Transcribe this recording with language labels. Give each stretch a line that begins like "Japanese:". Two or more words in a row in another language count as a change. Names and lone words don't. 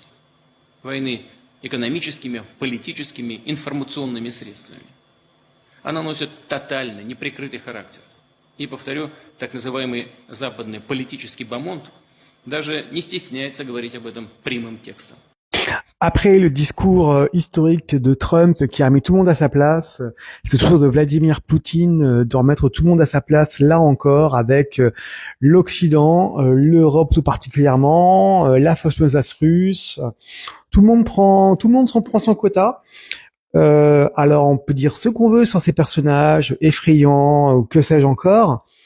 Russian: Войны экономическими, политическими, информационными средствами. Она носит тотальный, неприкрытый характер. И, повторю, так называемый западный политический бомонд даже не стесняется говорить об этом прямым текстом.
French: Après le discours historique de Trump qui a mis tout le monde à sa place, c'est au tour de Vladimir Poutine de remettre tout le monde à sa place, là encore, avec l'Occident, l'Europe tout particulièrement, la fausse menace russe. Tout le monde s'en prend son quota. Alors on peut dire ce qu'on veut sans ces personnages effrayants ou que sais-je encore.